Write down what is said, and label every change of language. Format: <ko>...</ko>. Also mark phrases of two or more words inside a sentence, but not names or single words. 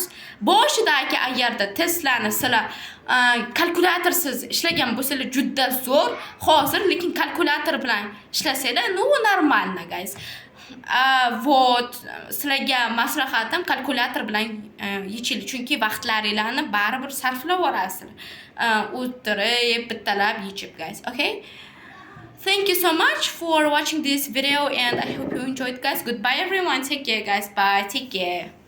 <uz>Boshidagi agarda testlarni sizlar kalkulyatorsiz ishlagan bo'lsangiz juda zo'r. Hozir lekin kalkulyator bilan ishlasanglar, no, normalno, guys. Вот, sizlarga maslahatim kalkulyator bilan yeching, chunki vaqtlaringlarni baribir sarflab yorasizlar. O'tirib bittalab yechib,</uz> <en>guys. Okay? Thank you so much for watching this video and I hope you enjoyed, guys. Goodbye everyone. Take care, guys. Bye. Take care.</en>